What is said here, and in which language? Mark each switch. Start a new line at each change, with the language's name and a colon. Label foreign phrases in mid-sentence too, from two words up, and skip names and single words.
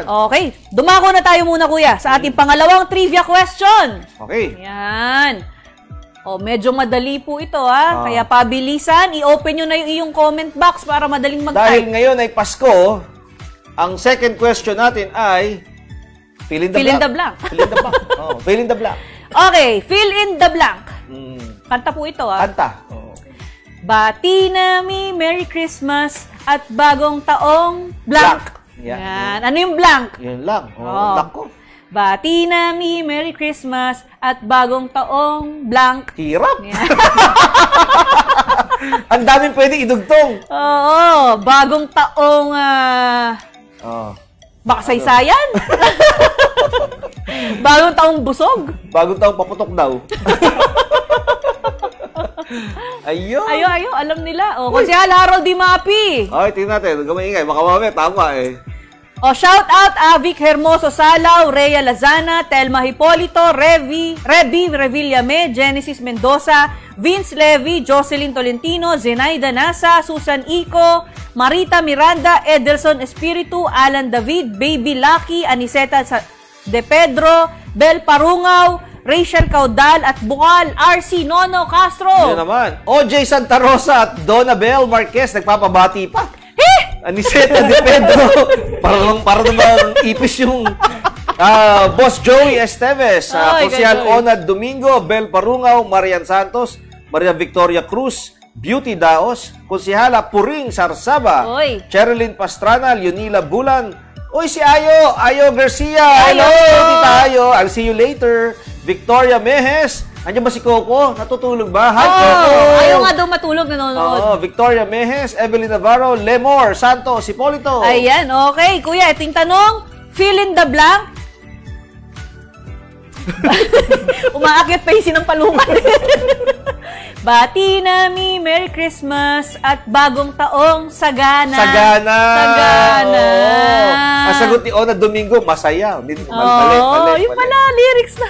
Filipino: Okay, dumako na tayo muna, kuya, sa ating pangalawang trivia question. Okay. Yan. Medyo madali po ito, ha? Kaya pabilisan, i-open nyo na yung iyong comment box para madaling mag-type. Dahil ngayon ay Pasko, ang
English: second question
Filipino: natin ay
English: fill in the blank. Fill in the blank. Fill in the blank. Okay, fill in the blank.
Filipino: Kanta po ito, ha? Kanta. Bati nami
English: Merry Christmas
Filipino: at bagong taong blank. Yan. Ano yung blank? Yan lang. Blank ko. Bati nami
English: Merry Christmas
Filipino: at bagong taong blank. Hirap. Ang daming pwede idugtong. Oo, bagong taong makasaysayan. Bagong taong busog. Bagong taong paputok daw. Ayun. Ayo, alam nila. Kasi Harold Di Mapi. Okay, tingnan natin. Huwag maingay. Baka mamaya, tama eh.
English: Shout out
Filipino: Avic Hermoso Salaw, Rhea Lazana, Telma Hipolito, Revi Revillame, Genesis Mendoza, Vince Levy, Jocelyn Tolentino, Zenaida Nasa, Susan Ico, Marita Miranda, Edelson Espiritu, Alan David, Baby Lucky, Aniseta De Pedro, Bel Parungaw, Rachel Caudal at Bukal, RC Nono Castro. Yan naman. OJ Santa Rosa at Donabel Marquez nagpapabati pa. Aniseta De Pedro. para namang ipis yung Boss Joey Esteves, Kusial Onad Domingo, Bel Parungaw, Marian Santos, Maria Victoria Cruz, Beauty Daos, Konsihala Puring Sarsaba, Cherilyn Pastrana, Leonila Bulan, si Ayo Garcia. Hello, tita Ayo.
English: I'll see you later.
Filipino: Victoria Mejes. Andiyan ba si Coco? Natutulog ba? Hi, Coco. Ayaw nga daw matulog, nanonood. Victoria Mejes, Evelyn Navarro, Lemor, Santos, Hipolito. Ayan, okay. Kuya, iting tanong,
English: fill in the blank.
Filipino: Umaakyat pa yung sinampalungan. Bati nami
English: Merry Christmas
Filipino: at bagong taong sagana. Sagana. Ang sagot ni Ona Domingo, masaya. Mali. Yung pala, lyrics na.